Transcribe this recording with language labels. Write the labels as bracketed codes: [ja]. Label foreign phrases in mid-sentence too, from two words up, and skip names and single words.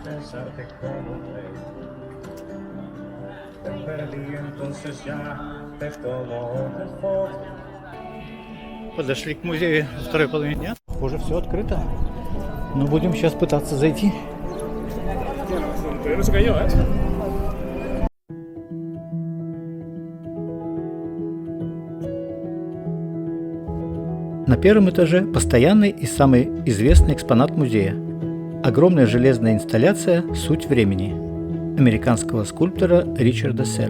[es] besarte como un rey. Te perdí, entonces ya te tomo otra foto. [ru] Подошли к музею второй половины дня. Похоже, все открыто. Но будем сейчас пытаться зайти. На первом этаже постоянный и самый известный экспонат музея – огромная железная инсталляция «Суть времени» американского скульптора Ричарда Серра.